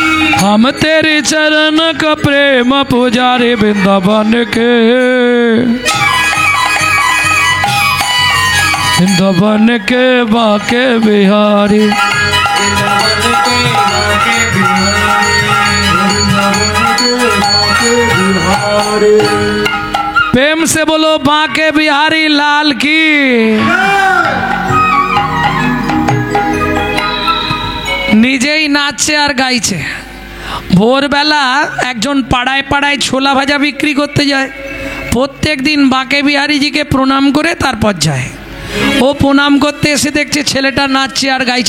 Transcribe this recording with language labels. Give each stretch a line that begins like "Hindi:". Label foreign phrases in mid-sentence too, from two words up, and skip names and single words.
Hindi: हम तेरे चरण का प्रेम पुजारी वृंदावन के वृंदावन के बाके बिहारी वृंदावन के बाके बिहारी वृंदावन के बाके बिहारी। प्रेम से बोलो बाके बिहारी लाल की।
Bangla: নিজেই নাচছে আর গাইছে। ভোরবেলা একজন পাড়ায় পাড়ায় ছোলা ভাজা বিক্রি করতে যায়, প্রত্যেক দিন বাঁকে বিহারীজিকে প্রণাম করে তারপর যায়। ও প্রণাম করতে এসে দেখছে ছেলেটা নাচছে আর গাইছে।